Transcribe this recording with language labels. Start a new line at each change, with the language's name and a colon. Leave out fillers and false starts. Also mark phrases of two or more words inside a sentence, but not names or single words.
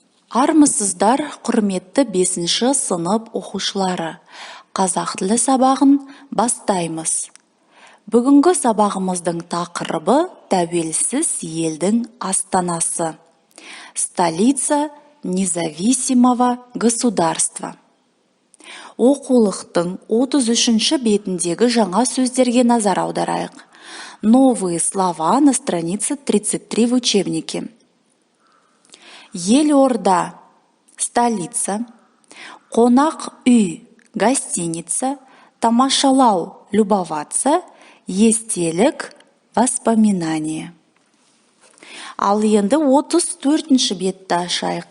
Kazakh: Армысыздар, құрметті 5-ші сынып оқушылары. Қазақ тілі сабағын бастаймыз. Бүгінгі сабағымыздың тақырыбы тәуелсіз елдің астанасы.
Russian: Столица независимого государства.
Kazakh: Оқулықтың 33-ші бетіндегі жаңа сөздерге назар аударайық.
Russian: Новые слова на странице 33 в учебнике.
Kazakh: Елорда – столица, қонақ үй – гостиница, тамашалау – любоваться, естелік – воспоминание. Ал енді 34-ші бетті ашайық.